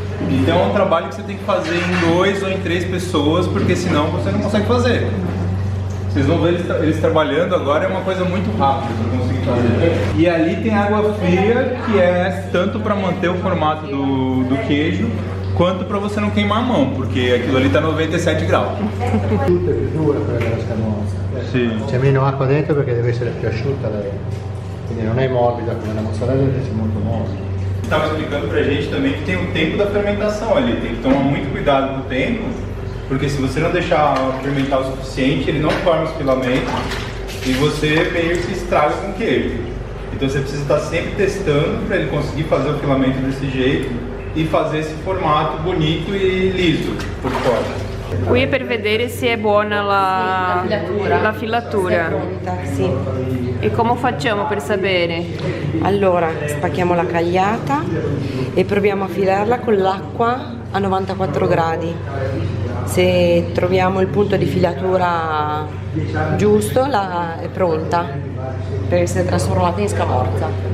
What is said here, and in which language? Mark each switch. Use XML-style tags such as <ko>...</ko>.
<pt>Então é um trabalho que você tem que fazer em 2 ou em 3 pessoas, porque senão você não consegue fazer. Vocês vão ver eles trabalhando agora, é uma coisa muito rápida para conseguir fazer. E ali tem água fria, que é tanto para manter o formato do queijo, quanto para você não queimar a mão, porque aquilo ali está 97 graus.</pt> <it>Tutte più dure quelle della scamosa. Sì. C'è meno acqua dentro perché deve essere più asciutta lei. Quindi non è morbida come la mozzarella, deve essere molto morbida.</it> <pt>Estava explicando pra gente também que tem o tempo da fermentação ali, tem que tomar muito cuidado com o tempo, porque se você não deixar fermentar o suficiente, ele não forma os filamentos e você meio que se estraga com o queijo. Então você precisa estar sempre testando para ele conseguir fazer o filamento desse jeito e fazer esse formato bonito e liso por fora.</pt> <it>Qui per vedere se è buona la filatura. Sì. E come facciamo per sapere? Allora, spacchiamo la cagliata e proviamo a filarla con l'acqua a 94 gradi. Se troviamo il punto di filatura giusto, è pronta per essere trasformata in scamorza.</it>